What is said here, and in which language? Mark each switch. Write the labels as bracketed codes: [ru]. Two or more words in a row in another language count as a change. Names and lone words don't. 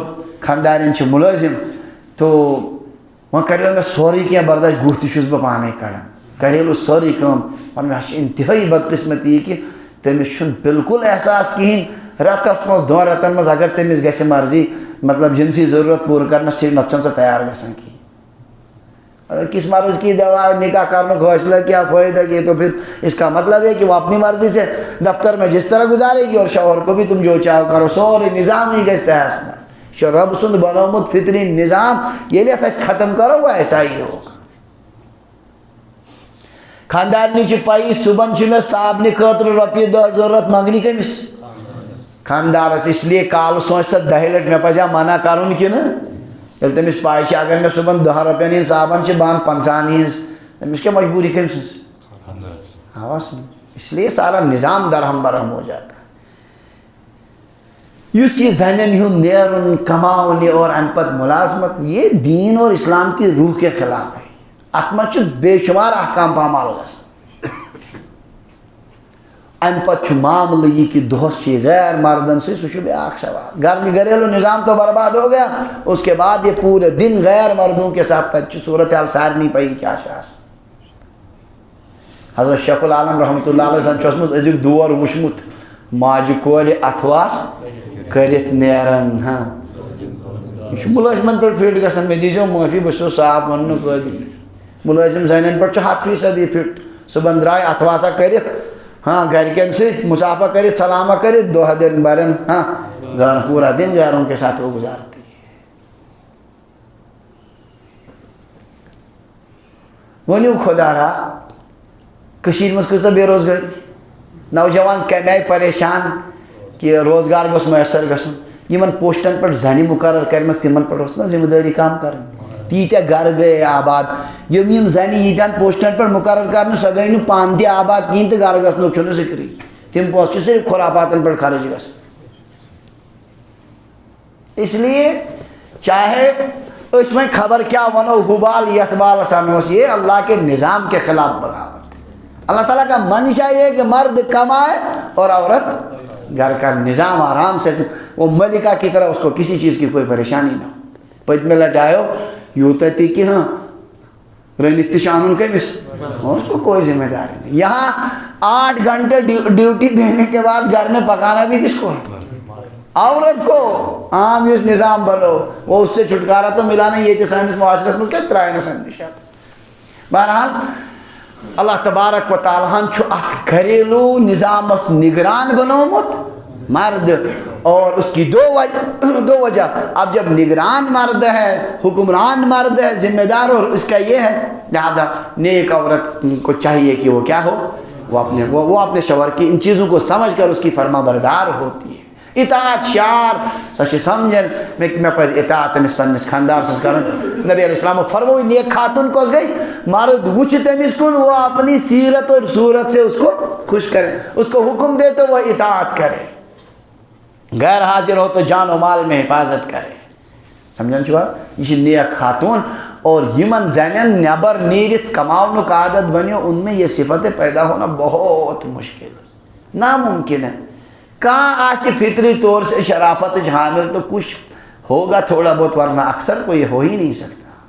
[ks] خاندارٮ۪ن چھِ مُلٲزِم تو وۄنۍ کریو مےٚ سورُے کینٛہہ برداش گُہہ تہِ چھُس بہٕ پانے کڑان گریلوٗ سٲرٕے کٲم وۄنۍ مےٚ چھِ انتہٲیی بدقسمتی یہِ کہِ تٔمِس چھُنہٕ بالکل احساس کِہیٖنۍ رٮ۪تس منٛز دۄن رٮ۪تن منٛز اگر تٔمِس گژھِ مرضی مطلب جنسی ضرورت پوٗرٕ کرنس ٹھیٖک نتہٕ چھنہٕ سۄ تیار گژھان کِہیٖنۍ [ur] کس مرض کی دوا نکاح کرنے کا حوصلہ کیا فائدہ کی تو پھر اس کا مطلب ہے کہ وہ اپنی مرضی سے دفتر میں جس طرح گزارے گی اور شوہر کو بھی تم جو چاہو کرو [ks] سورے نظام ہی گژھِ تحس نحس جو رب سند بنومت فطری نظام ییٚلہِ اَتھ أسۍ ختم کرو [ur] وہ ایسا ہی ہوگا [ks] خاندارنی چھِ پایی صبحن چھُ مےٚ صابنہِ خٲطرٕ رۄپیہِ دہ ضروٗرت منٛگنہِ کٔمِس خاندارس [ur] اس لیے [ks] کالہٕ سونٛچ سۄ دہہِ لٹہِ مےٚ پزیا منع کرُن کِنہٕ ییٚلہِ تٔمِس پاے چھِ اگر مےٚ صبحن 10 رۄپین ہِنٛز صابن چھِ بہٕ اَنہٕ 50 ہِنٛز تٔمِس کیٛاہ مجبوٗری کٔمۍ سٕنٛز آواز [ur] اس لیے سارا نظام درہم برہم ہو جاتا ہے [ks] یُس یہِ زنٮ۪ن ہُنٛد نیرُن کماونہِ اور اَمہِ پتہٕ مُلازمت [ur] یہ دین اور اسلام کی روح کے خلاف ہے [ks] اتھ منٛز چھُ بے شُمار احکام پامال گژھان اَمہِ پتہٕ چھُ معاملہٕ یہِ کہِ دۄہس چھِ یہِ غیر مردن سۭتۍ سُہ چھُ بیٛاکھ سوال [ur] گھریلو نظام تو برباد ہو گیا اس کے بعد یہ پورے دن غیر مردوں کے ساتھ [ks] تتہِ چھِ صورت حال سارنٕے پایی کیٛاہ چھِ آسان حضرت شیخ العالم رحمتہ اللہ علیہ زن چھُ اوسمُت أزیُک دور وٕچھمُت ماجہِ کورِ اَتھواس کٔرِتھ نیران یہِ چھُ مُلٲزمن پٮ۪ٹھ فِٹ گژھان مےٚ دیٖزیو معٲفی بہٕ چھُسو صاف وننُک قٲبِل مُلٲزِم زنٮ۪ن پٮ۪ٹھ چھُ 100% یہِ فِٹ صُبحن درٛاے اَتھواسا کٔرِتھ گھرکٮ۪ن سۭتۍ مُسافہ کٔرِتھ سلامہ کٔرِتھ دۄہ دِن برن گھر [ur] پورا دن گھروں کے ساتھ وہ گزارتی ہے [ks] ؤنِو خۄدا را کٔشیٖرِ منٛز کۭژاہ بے روزگٲری نوجوان کمہِ آیہِ پریشان کہ روزگار گوٚژھ میسر گژھُن یِمن پوسٹن پٮ۪ٹھ زنہِ مُقرر کَرِمَژٕ تِمن پٮ۪ٹھ اوس نہ ذمہ دٲری کم کرٕنۍ تیٖتیاہ گرٕ گٔیے آباد یِم زنہِ ییٖتیٚن پوسٹن پٮ۪ٹھ مُقرر کرنہٕ سۄ گٔے نہٕ پانہٕ تہِ آباد کِہیٖنۍ تہٕ گرٕ گژھنُک چھُنہٕ ذِکرٕے تِم پونٛسہٕ چھِ صرف خُرافاتن پٮ۪ٹھ خرٕچ گژھان [ur] اس لیے چاہے [ks] أسۍ وۄنۍ خبر کیٛاہ وَنو ہُبال یتھ بالس انوس [ur] یہ اللہ کے نظام کے خلاف بغاوت اللہ تعالیٰ کا منشا یہ کہ مرد کمائے اور عورت گھر کا نظام آرام سے وہ ملکہ کی طرح اس کو کسی چیز کی کوئی پریشانی نہ ہو [ks] پٔتمہِ لٹہِ آیو یوٗتاہ تہِ کہ رٔنِتھ تہِ چھُ اَنُن کٔمِس [ur] اس کو کوئی ذمہ داری نہیں یہاں 8 گھنٹے ڈیوٹی دینے کے بعد گھر میں پکانا بھی کس کو عورت کو [ks] عام یُس نظام بنو [ur] وہ اس سے چھٹکارا تو ملا نہیں [ks] یہ سٲنِس معاشرس منٛز کتہِ ترٛایہِ نہٕ سمجھ بہرحال اللہ تبارک و تعالیٰ ہن چھُ اتھ گھریلوٗ نظامس نگران بنومُت [ur] مرد اور اس کی دو وجہ اب جب نگران مرد ہے حکمران مرد ہے ذمہ دار اور اس کا یہ ہے لہٰذا نیک عورت کو چاہیے کہ وہ کیا ہو وہ اپنے شوہر کی ان چیزوں کو سمجھ کر اس کی فرما بردار ہوتی ہے اطاعت شعار [ks] سۄ چھِ سمجھن مےٚ پزِ اطاعت أمِس پننِس خاندار سٕنٛز کرُن نبی علیہ السلام فرموئی نیک خاتون کۄس گئی مرد وٕچھِ تٔمِس کُن [ur] وہ اپنی سیرت اور صورت سے اس کو خوش کرے اس کو حکم دے تو وہ اطاعت کرے غیر حاضر ہو تو جان و مال میں حفاظت کرے [ks] سمجھان چھُوا [ur] یہ چھِ نیک خاتون اور [ks] یمن زنٮ۪ن نیبر نیرِتھ کماونُک عادت بنیو [ur] ان میں یہ صفتیں پیدا ہونا بہت مشکل ناممکن ہے کہاں آسہِ فطری طور سے شرافت حامل تو کچھ ہوگا تھوڑا بہت ورنہ اکثر کو یہ ہو ہی نہیں سکتا